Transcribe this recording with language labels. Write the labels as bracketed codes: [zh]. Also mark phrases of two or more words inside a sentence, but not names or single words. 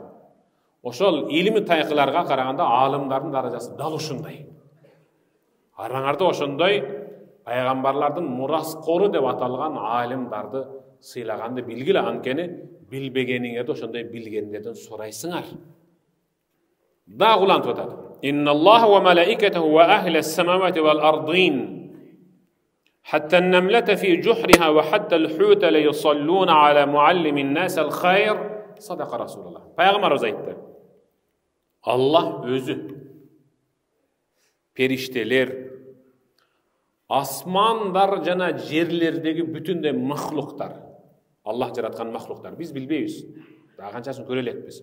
[ky] Ошол илими тайкыларга караганда алымдардын даражасы дал ушундай. Араңарда ошондой пайгамбарлардын мураскору деп аталган алимдарды сыйлаганды билгиле, анткени билбегениңерди ошондой билгендерден сурайсыңар. Дагы улантып атат. [ar] إن الله وملائكته وأهل السماوات والأرض حتى النملة في جحرها وحتى الحوت ليصلون على معلم الناس الخير. صدق رسول الله. [ky] Пайгамбарыбыз айтты. Аллах өзү периштелер, асмандар жана жерлердеги бүтүндөй махлуктар, Аллах жараткан махлуктар, биз билбейбиз, дагы канчасын көрө элекпиз.